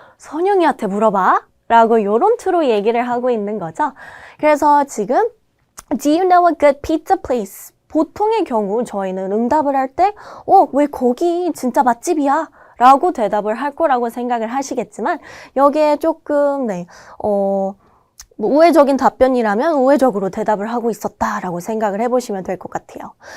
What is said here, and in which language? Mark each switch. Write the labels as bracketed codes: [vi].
[ko] 선영이한테 물어봐. 라고 요런 투로 얘기를 하고 있는 거죠. 그래서 지금 [en] Do you know a good pizza place? [ko] 보통의 경우 저희는 응답을 할 때 왜 거기 진짜 맛집이야? 라고 대답을 할 거라고 생각을 하시겠지만 여기에 조금 뭐 우회적인 답변이라면 우회적으로 대답을 하고 있었다라고 생각을 해보시면 될 것 같아요.